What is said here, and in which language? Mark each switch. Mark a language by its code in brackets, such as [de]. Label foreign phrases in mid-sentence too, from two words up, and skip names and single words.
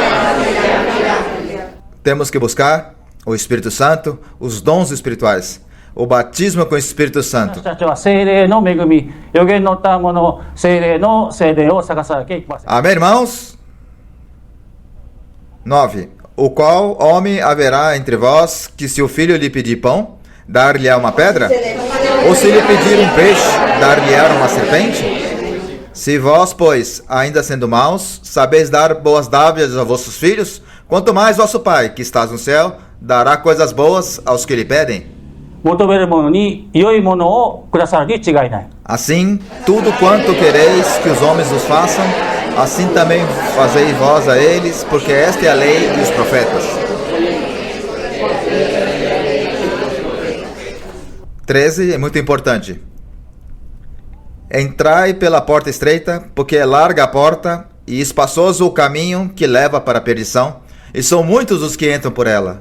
[pt] Temos que buscar o Espírito Santo, os dons espirituais, o batismo com o Espírito [ja] 私 [pt] Santo. [ja] たちは聖霊の恵み、予言の賜物、聖霊の聖霊を探さなきゃいけません。 [pt] Amém, irmãos? 9. O qual homem haverá entre vós que, se o filho lhe pedir pão, dar-lhe-á uma pedra? Ou se lhe pedir um peixe, dar-lhe-á uma serpente? Se vós, pois, ainda sendo maus, sabeis dar boas dádivas a vossos filhos, quanto mais vosso Pai, que estás no céu, dará coisas boas aos que lhe pedem. [ja] 求める者に良いものをくださるに違いない。 [pt] Assim, tudo quanto quereis que os homens vos façam, assim também fazei vós a eles, porque esta é a lei e os profetas. 13 é muito importante. Entrai pela porta estreita, porque é larga a porta e espaçoso o caminho que leva para a perdição, e são muitos os que entram por ela.